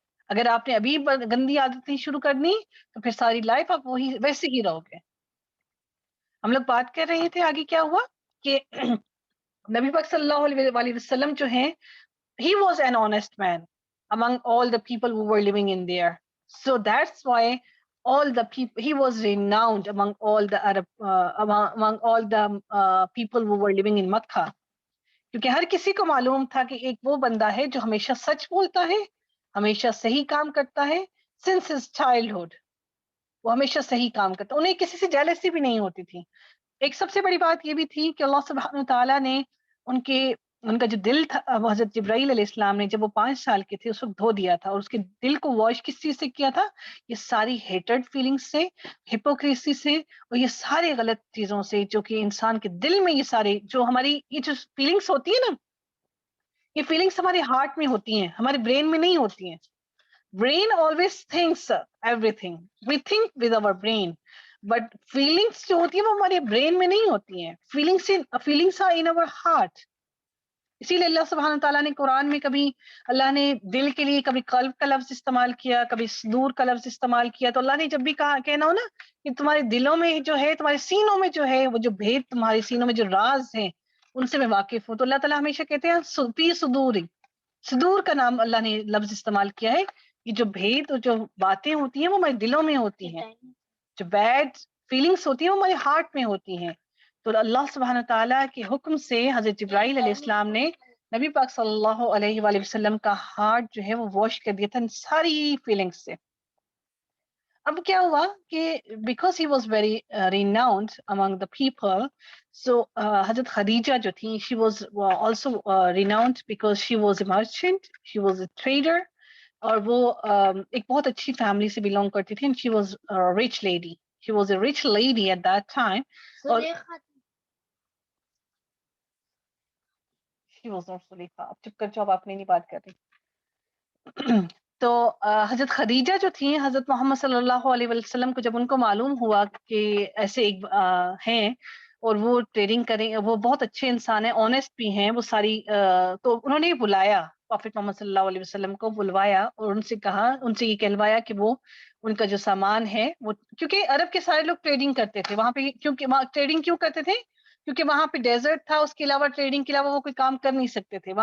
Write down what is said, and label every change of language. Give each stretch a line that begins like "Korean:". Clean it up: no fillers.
Urdu: اگر آپ نے ابھی گندی عادتیں شروع کرنی تو پھر ساری لائف آپ وہی ویسے ہی رہو گے. ہم لوگ بات کر رہے تھے آگے کیا ہوا کہ نبی پاک صلی اللہ علیہ وسلم جو ہیں،
English: he was an honest man among all the people who were living in there. So that's why all the people, he was renowned among all the Arab among all the people who were living in Makkah.
Urdu: کیونکہ ہر کسی کو معلوم تھا کہ ایک وہ بندہ ہے جو ہمیشہ سچ بولتا ہے، ہمیشہ صحیح کام کرتا ہے.
English: since his childhood
Urdu: وہ ہمیشہ صحیح کام کرتا، انہیں کسی سے جیلسی بھی نہیں ہوتی تھی. ایک سب سے بڑی بات یہ بھی تھی کہ اللہ سبحانہ تعالیٰ نے ان کا جو دل تھا، حضرت جبرائیل علیہ السلام نے جب وہ 5 سال کے تھے اس وقت دھو دیا تھا، اور اس کے دل کو واش کس چیز سے کیا تھا؟ یہ ساری ہیٹرڈ فیلنگز سے، ہپوکریسی سے، اور یہ سارے غلط چیزوں سے جو کہ انسان کے دل میں، یہ سارے جو ہماری یہ جو فیلنگس ہوتی ہیں نا، یہ فیلنگس ہمارے ہارٹ میں ہوتی ہیں، ہمارے برین میں نہیں ہوتی ہیں.
English: brain always thinks everything, we think with our brain, but feelings
Urdu: جو ہوتی ہیں وہ ہمارے برین میں نہیں ہوتی ہیں.
English: feelings are in our heart.
Urdu: اسی لیے اللہ سبحانہ تعالیٰ نے قرآن میں کبھی اللہ نے دل کے لیے کبھی قلب کا لفظ استعمال کیا، کبھی صدور کا لفظ استعمال کیا. تو اللہ نے جب بھی کہنا ہو نا کہ تمہارے دلوں میں جو ہے، تمہارے سینوں میں جو ہے، وہ جو بھید تمہارے سینوں میں جو راز ہیں ان سے میں واقف ہوں. تو اللہ تعالیٰ ہمیشہ کہتے ہیں فی صدوری، صدور کا نام اللہ نے لفظ استعمال کیا ہے. یہ جو بھید اور جو باتیں ہوتی ہیں وہ ہمارے دلوں میں ہوتی ہیں، جو بیڈ فیلنگس ہوتی ہیں وہ ہمارے ہارٹ میں ہوتی ہیں. تو اللہ سبحانہ تعالیٰ کے حکم سے حضرت جبرائیل علیہ السلام نے نبی پاک صلی اللہ علیہ وآلہ وسلم کا ہارٹ جو ہے وہ واش کر دیا تھا ان ساری فیلنگس سے. اب کیا ہوا کہ
English: because he was very renowned among the people, so حضرت Khadija جو تھیں she was also renowned because she was a merchant, she was a trader,
Urdu: اور وہ ایک بہت اچھی فیملی سے بلونگ کرتی تھی.
English: She was rich lady, she was a rich lady at that time. اور she was not Suleikha.
Urdu: اب چپ کر جاؤ، آپ نہیں بات کر رہی. تو حضرت خدیجہ جو تھیں، حضرت محمد صلی اللہ علیہ وسلم کو جب ان کو معلوم ہوا کہ ایسے ایک ہیں اور وہ ٹریڈنگ کریں، وہ بہت اچھے انسان ہیں، آنےسٹ بھی ہیں وہ ساری، تو انہوں نے بلایا پروفیٹ محمد صلی اللہ علیہ وسلم کو، بلوایا اور ان سے کہا، ان سے یہ کہلوایا کہ وہ ان کا جو سامان ہے وہ، کیونکہ عرب کے سارے لوگ ٹریڈنگ کرتے تھے وہاں پہ، کیونکہ وہاں ٹریڈنگ کیوں کرتے تھے؟ کیونکہ وہاں پہ ڈیزرٹ تھا، اس کے علاوہ ٹریڈنگ کے علاوہ وہ کوئی کام کر نہیں سکتے تھے.